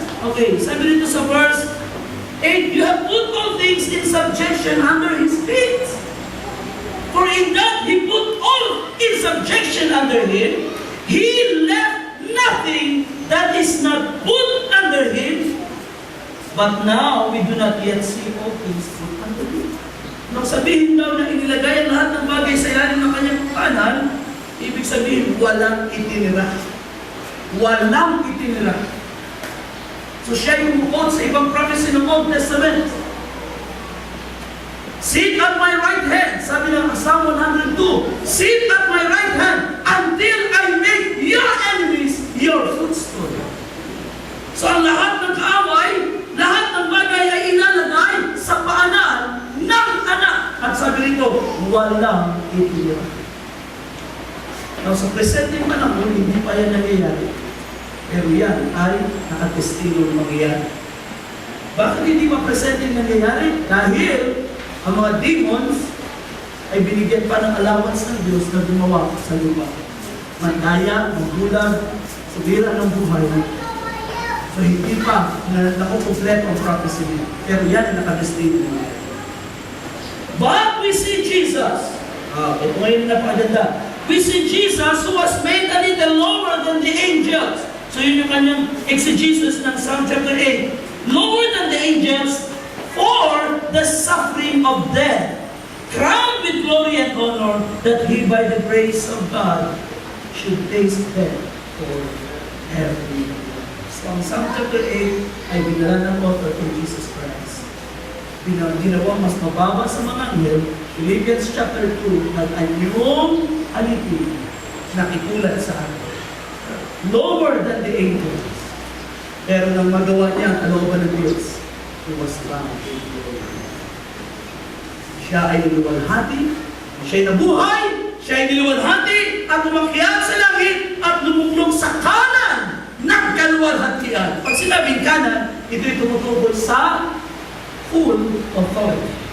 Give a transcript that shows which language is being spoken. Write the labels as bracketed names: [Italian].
[English] Okay, [Filipino] sabi dito sa [English] verse 8, you have put all things in subjection under His feet. For in that He put all in subjection under Him, He left nothing that is not put under Him. But now, we do not yet see all things put under Him. [Filipino] Nung sabihin daw na inilagay ang lahat ng bagay sa ilalim ng kanyang kanan, ibig sabihin, walang itinira. Walang itinira. So siya yung bukod sa ibang prophecy ng Old Testament. Sit at my right hand, sabi ng Psalm 102, sit at my right hand until I make your enemies your footstool. So ang lahat ng kaaway, lahat ng bagay ay inalagay sa paanan ng anak. At sabi rito, walang itinira. Now sa presenteng panahon, hindi pa yan nangyayari. Pero yan ay nakatestigo ng mangyayari. Bakit hindi pa presenteng nangyayari? Dahil ang mga demons ay binigyan pa ng allowance ng Diyos na gumawa sa lupa. Mandaya, magulag, subira ng buhay. So hindi pa nakukumpleto ang prophecy niya. Pero yan ay nakatestigo niya. [English] But we see Jesus. [Filipino] Ito ngayon na napakaganda. [English] We see Jesus who was made a little lower than the angels. [Filipino] So yun yung kanyang exegesis ng [English] Psalm chapter 8. Lower than the angels for the suffering of death, crowned with glory and honor, that He by the grace of God should taste death for every one. [Filipino] So ang Psalm chapter 8 ay binala ng author kay Jesus Christ. Ginawa mas mababa sa mga anghel. Philippians chapter 2, at ang iyong alipin nakikulat sa atin. [English] Lower than the angels. [Filipino] Pero nang magawa niya ang kalooban ng Diyos, [English] He was bound in glory. [Filipino] Siya ay niluwalhati, siya ay nabuhay, siya ay niluwalhati, at umakyat sa langit, at lumuklong sa kanan ng kaluwalhatian. Pag sinabing kanan, ito'y tumutukoy sa full authority.